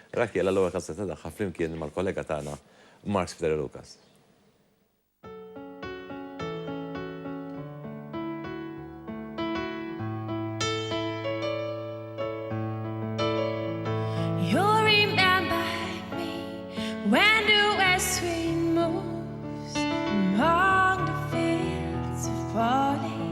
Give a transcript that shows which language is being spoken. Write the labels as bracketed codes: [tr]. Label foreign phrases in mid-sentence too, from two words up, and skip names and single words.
[mt] Rakki l-ewwel kazzetta tagħha flimkien mal-kollega tagħna Mark Peter Lucas. [en] You remember me when the west wind moves among the fields of barley.